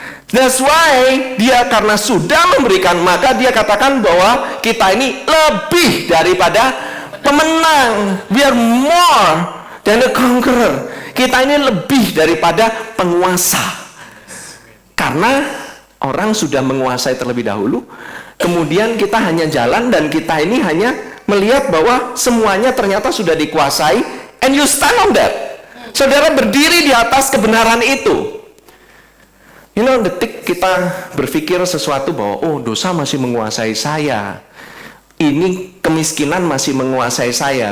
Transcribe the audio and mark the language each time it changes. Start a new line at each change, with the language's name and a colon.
English: That's why
Indonesian: dia karena sudah memberikan, maka dia katakan bahwa kita ini lebih daripada pemenang.
English: We are more than a conqueror.
Indonesian: Kita ini lebih daripada penguasa. Karena orang sudah menguasai terlebih dahulu, kemudian kita hanya jalan dan kita ini hanya melihat bahwa semuanya ternyata sudah dikuasai,
English: and you stand on that.
Indonesian: Saudara berdiri di atas kebenaran itu. Detik kita berpikir sesuatu bahwa dosa masih menguasai saya, ini kemiskinan masih menguasai saya.